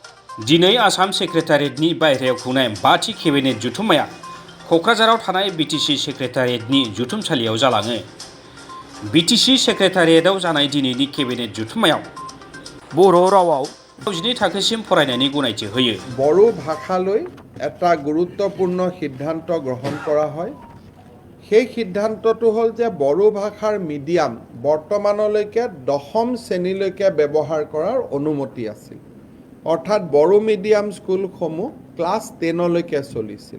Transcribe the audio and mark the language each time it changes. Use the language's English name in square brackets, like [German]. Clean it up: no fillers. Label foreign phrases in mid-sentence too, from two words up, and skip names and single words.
[Bodo] दिनै आसाम सेक्रेटारियेटनि बायह्रायाव खुंनाय बाथि केबिनेट जथुम्माया क'क्राझाराव थानाय बिटिसि सेक्रेटारियेटनि जथुमसालियाव जालाङो। बिटिसि सेक्रेटारियेटआव जानाय दिनैनि केबिनेट जथुम्मायाव बर' रावाव 12 थाखोसिम फरायनायनि गनायथि होयो। [Assamese] বড়ো ভাষালৈ এটা গুৰুত্বপূৰ্ণ সিদ্ধান্ত গ্ৰহণ কৰা হয়। সেই সিদ্ধান্তটো হ'ল যে বড়ো ভাষাৰ মিডিয়াম বৰ্তমানলৈকে 10ম শ্ৰেণীলৈকে ব্যৱহাৰ কৰাৰ অনুমতি আছিল। অৰ্থাৎ বড়ো মিডিয়াম স্কুলসমূহ ক্লাছ 10লৈকে চলিছিল।